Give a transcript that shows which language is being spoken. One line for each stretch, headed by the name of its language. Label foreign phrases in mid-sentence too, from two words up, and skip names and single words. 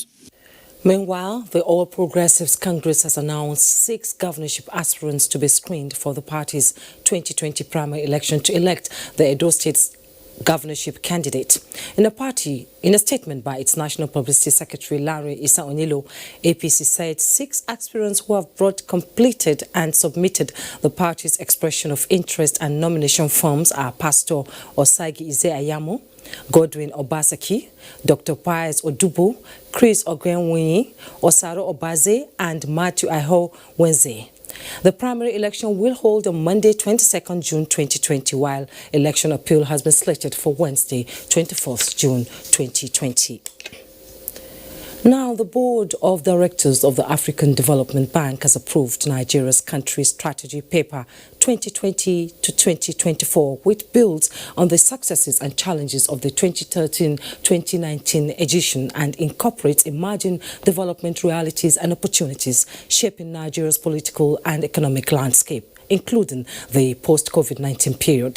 English: Meanwhile, the All Progressives Congress has announced 6 governorship aspirants to be screened for the party's 2020 primary election to elect the Edo State's governorship candidate. In a statement by its National Publicity Secretary Larry Issa Onilo, APC said 6 aspirants who have completed and submitted the party's expression of interest and nomination forms are Pastor Osagi Ize Ayamo, Godwin Obasaki, Dr. Pius Odubo, Chris Ogwenwinyi, Osaro Obaze, and Matthew Aho Wenze. The primary election will hold on Monday, 22nd June 2020, while election appeal has been slated for Wednesday, 24th June 2020. Now, the Board of Directors of the African Development Bank has approved Nigeria's country strategy paper 2020 to 2024, which builds on the successes and challenges of the 2013-2019 edition and incorporates emerging development realities and opportunities shaping Nigeria's political and economic landscape, including the post-COVID-19 period.